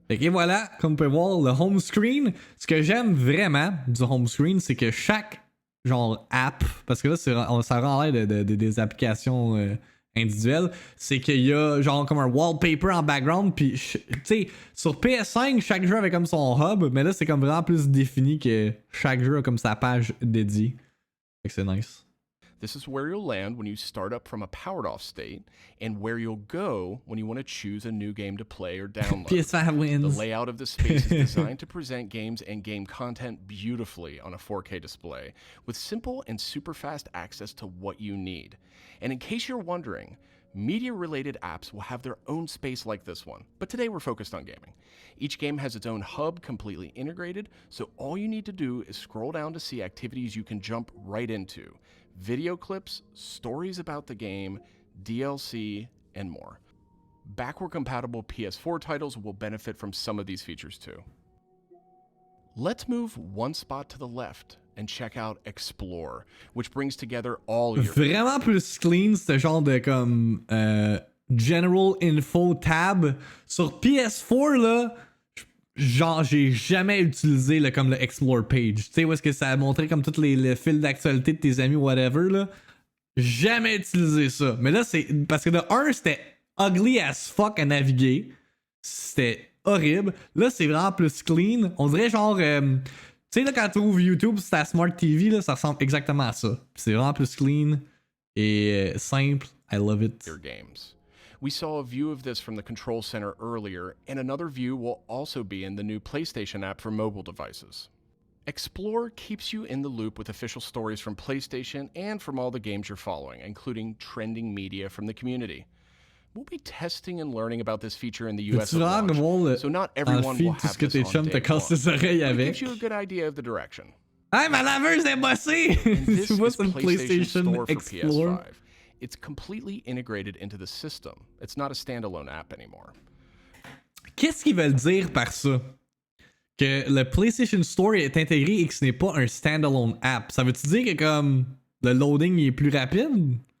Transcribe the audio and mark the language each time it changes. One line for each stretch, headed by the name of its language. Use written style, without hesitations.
French: Et voilà, comme on peut voir, le home screen. Ce que j'aime vraiment du home screen, c'est que chaque genre app, parce que là, ça rend l'air des applications individuelles, c'est qu'il y a genre comme un wallpaper en background. Puis, tu sais, sur PS5, chaque jeu avait comme son hub, mais là, c'est comme vraiment plus défini que chaque jeu a comme sa page dédiée. Fait que c'est nice.
English: This is where you'll land when you start up from a powered off state, and where you'll go when you want to choose a new game to play or download. PS5 wins. The layout of the space is designed to present games and game content beautifully on a 4K display, with simple and super fast access to what you need. And in case you're wondering, media-related apps will have their own space like this one, but today we're focused on gaming. Each game has its own hub completely integrated, so all you need to do is scroll down to see activities you can jump right into. Video clips, stories about the game, DLC, and more. Backward-compatible PS4 titles will benefit from some of these features too. Let's move one spot to the left and check out Explore, which brings together all your...
French: Vraiment plus clean, ce genre de comme General Info tab. Sur PS4, là, genre, j'ai jamais utilisé comme le Explore page. Tu sais, où est-ce que ça a montré comme tous les fils d'actualité de tes amis, whatever, là. Jamais utilisé ça. Mais là, c'est. Parce que de 1, c'était
English: ugly as fuck
French: à naviguer. C'était horrible. Là, c'est vraiment plus clean. On dirait genre. Tu sais, là, quand tu ouvres YouTube sur ta Smart TV, là, ça ressemble exactement à ça. C'est vraiment plus clean et simple.
English: I love it. Your games. We saw a view of this from the Control Center earlier, and another view will also be in the new PlayStation app for mobile devices. Explore keeps you in the loop with official stories from PlayStation and from all the games you're following, including trending media from the community. We'll be testing and learning about this feature in the US at launch, so not everyone will have this on day one, but it gives you a good idea of the direction.
French: Hey, ma laveuse est bossée! Tu vois, c'est une PlayStation
English: Store for Explore. PS5. It's completely integrated into the system. It's not a standalone app anymore.
French: Qu'est-ce qu'ils veulent dire par ça? Que le PlayStation Store est intégré et que ce n'est pas un standalone app. Ça veut-tu dire que comme le loading est plus rapide?